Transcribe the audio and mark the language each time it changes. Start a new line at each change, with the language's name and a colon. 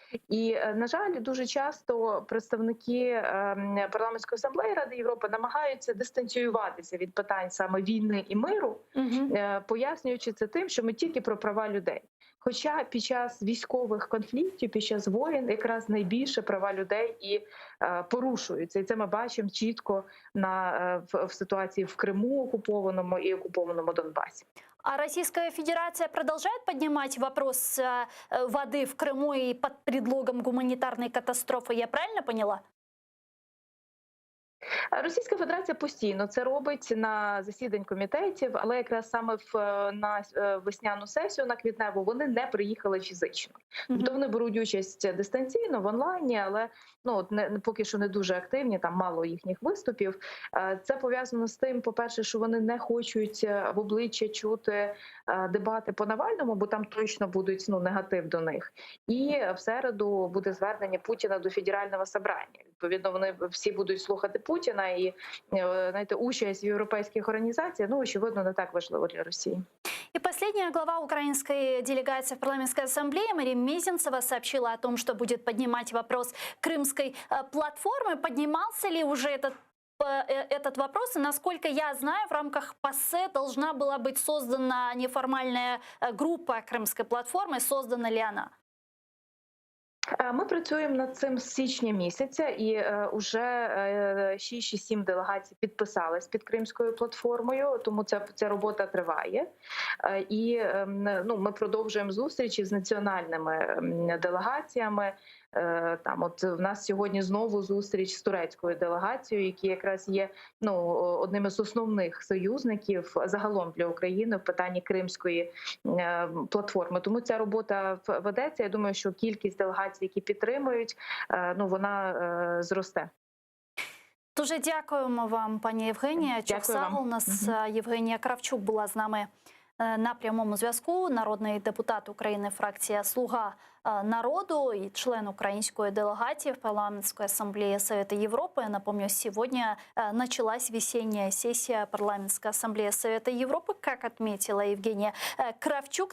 Ukrainian: І, на жаль, дуже часто представники парламентської асамблеї Ради Європи намагаються дистанціюватися від питань саме війни і миру, пояснюючи це тим, що ми тільки про права людей. Хоча під час військових конфліктів, під час воєн якраз найбільше права людей і порушуються. І це ми бачимо чітко в ситуації в Криму окупованому і окупованому Донбасі.
Russian: А Российская Федерация продолжает поднимать вопрос воды в Крыму и под предлогом гуманитарной катастрофы, я правильно поняла?
Ukrainian: Російська Федерація постійно це робить на засідань комітетів, але якраз саме на весняну сесію, на квітневу, вони не приїхали фізично. Тобто вони беруть участь дистанційно, в онлайні, але поки що не дуже активні, там мало їхніх виступів. Це пов'язано з тим, по-перше, що вони не хочуть в обличчя чути дебати по Навальному, бо там точно будуть негатив до них. І в середу буде звернення Путіна до Федерального собрання. Відповідно, вони всі будуть слухати Путіна, і участь в європейських організаціях, очевидно, не так важливо для Росії.
Russian: И последняя глава украинской делегации в парламентской ассамблее Мария Мезенцева сообщила о том, что будет поднимать вопрос крымской платформы. Поднимался ли уже этот вопрос? И насколько я знаю, в рамках ПАСЕ должна была быть создана неформальная группа крымской платформы. Создана ли она?
Ukrainian: Ми працюємо над цим з січня місяця, і вже 6 чи 7 делегацій підписались під Кримською платформою, тому ця робота триває. І ми продовжуємо зустрічі з національними делегаціями. В нас сьогодні знову зустріч з турецькою делегацією, які якраз є одним із основних союзників загалом для України в питанні Кримської платформи. Тому ця робота ведеться. Я думаю, що кількість делегацій, які підтримують, вона зросте. Дуже дякуємо вам, пані Євгенія. Дякую. У нас Євгенія Кравчук була з нами на прямому зв'язку. Народний депутат України, фракція
Russian: «Слуга народу» и член украинской делегации в парламентской ассамблее Совета Европы. Напомню, сегодня началась весенняя сессия парламентской ассамблеи Совета Европы, как отметила Евгения Кравчук.